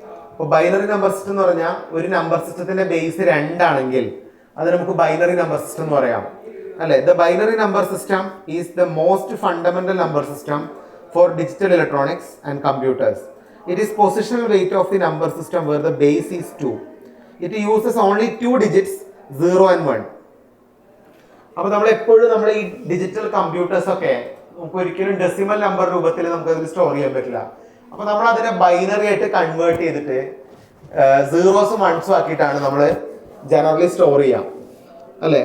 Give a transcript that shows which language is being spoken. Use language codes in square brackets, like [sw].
[ml] അപ്പോൾ binary number system എന്ന് പറഞ്ഞാൽ ഒരു നമ്പർ സിസ്റ്റത്തിന്റെ ബേസ് 2 ആണെങ്കിൽ അത് നമുക്ക് ബൈനറി നമ്പർ സിസ്റ്റം എന്ന് പറയാം അല്ലെ? [en] The binary number system is the most fundamental number system for digital electronics and computers. It is positional weight of the number system where the base is 2. It uses only 2 digits 0 and 1. [ml] അപ്പോൾ നമ്മൾ എപ്പോഴും നമ്മൾ ഈ digital computers ഒക്കെ നമുക്ക് ഒരിക്കലും decimal number രൂപത്തിൽ നമുക്ക് അതിൽ സ്റ്റോർ ചെയ്യാൻ പറ്റില്ല. അപ്പോൾ നമ്മൾ അതിനെ ബൈനറി ആയിട്ട് കൺവേർട്ട് ചെയ്തിട്ട് സീറോസും വൺസും ആക്കിയിട്ടാണ് നമ്മൾ ജനറലി സ്റ്റോർ ചെയ്യാം അല്ലേ.